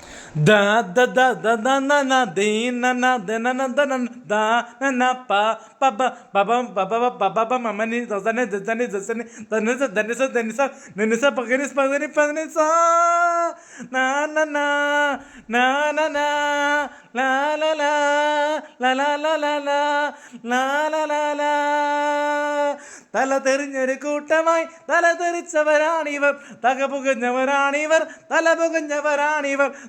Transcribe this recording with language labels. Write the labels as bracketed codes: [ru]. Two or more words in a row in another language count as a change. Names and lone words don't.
[ml] Da da da da da na na de na na de na na da na da na na pa ba ba ba ba ba ba ba ba mama ni da ne da ne da ne da ne da ne sa paganis sa na na na na na na la la la la la la la la la la la la തല തെറിഞ്ഞൊരു കൂട്ടമായി തല തെറിച്ചവരാണിവർ തകപുകഞ്ഞവരാണിവർ തല പുകഞ്ഞവരാണിവർ